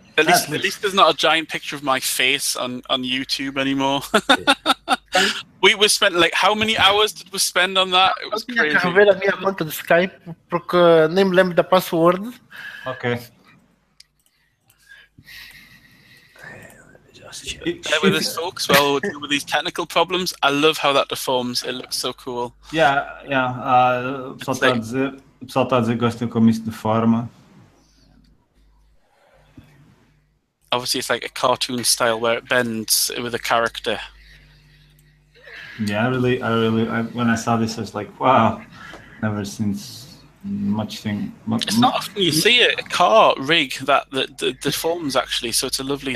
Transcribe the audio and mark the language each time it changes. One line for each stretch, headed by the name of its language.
English: At least there's not a giant picture of my face on YouTube anymore. We spent like, how many hours did we spend on that? It was crazy.
Portuguese: Eu tinha que ver a minha conta de Skype porque nem me lembro da password.
English: Okay. Bear with us, folks, while we deal with these technical problems. I love how that deforms. It looks so cool. Yeah.
Portuguese: O pessoal está a dizer que gosta como isso deforma.
English: Obviously, it's like a cartoon style where it bends with a character. Yeah, I really, when I saw this, I was like, wow, never seen much thing. It's not often you see a car rig that deforms actually, so it's a lovely.